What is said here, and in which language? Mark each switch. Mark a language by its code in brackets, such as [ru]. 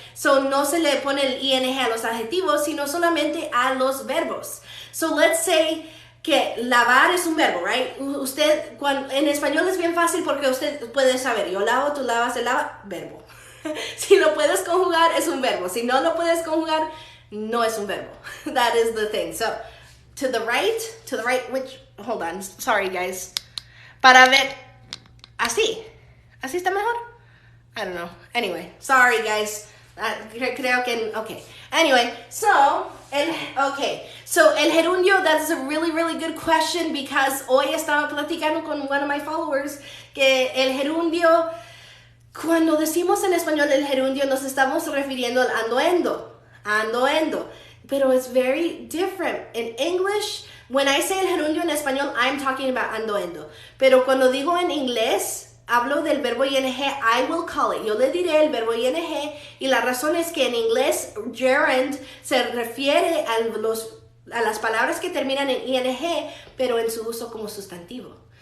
[es] So, no se le pone el ing a los adjetivos, sino solamente a los verbos. So, let's say que lavar es un verbo, right? Usted, en español es bien fácil porque usted puede saber, yo lavo, tú lavas, él lava, verbo. Si lo puedes conjugar, es un verbo. Si no lo puedes conjugar, no es un verbo. [en] That is the thing. So, to the right, which, hold on, sorry guys. [es] Para ver, así está mejor? I don't know. [en] Anyway, sorry guys. Creo que, okay. [es] Anyway, so el gerundio, that is a really, really good question because hoy estaba platicando con one of my followers que el gerundio, cuando decimos en español el gerundio, nos estamos refiriendo al ando-endo. [en] Pero it's very different. In English, when I say el gerundio en español, I'm talking about ando-endo. [es] Pero cuando digo en inglés, hablo del verbo ing, I will call it. Yo le diré el verbo ing y la razón es que en inglés, gerund se refiere a las palabras que terminan en ing, pero en su uso como sustantivo.